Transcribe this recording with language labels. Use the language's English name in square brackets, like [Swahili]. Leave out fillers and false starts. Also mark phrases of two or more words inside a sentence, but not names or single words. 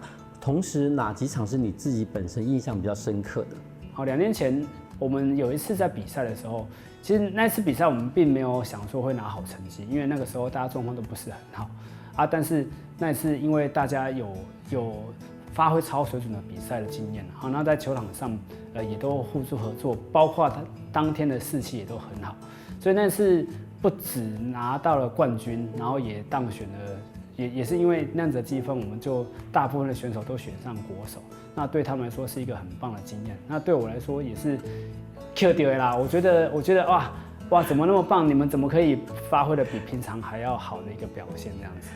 [Chinese] 同時哪幾場是你自己本身印象比較深刻的？好，2年前我們有一次在比賽的時候，其實那次比賽我們並沒有想說會拿好成績，因為那個時候大家狀況都不是很好啊。但是那次因為大家有發揮超水準的比賽的經驗，好，那在球場上也都互助合作，包括他當天的士氣也都很好，所以那次不只拿到了冠軍，然後也當選了。也是因為那樣子的積分，我們就大部分的選手都選上國手，那對他們來說是一個很棒的經驗。那對我來說也是 Q 掉啦，我覺得哇， 哇，怎么那么棒？你们怎么可以发挥的比平常还要好的一个表现这样子？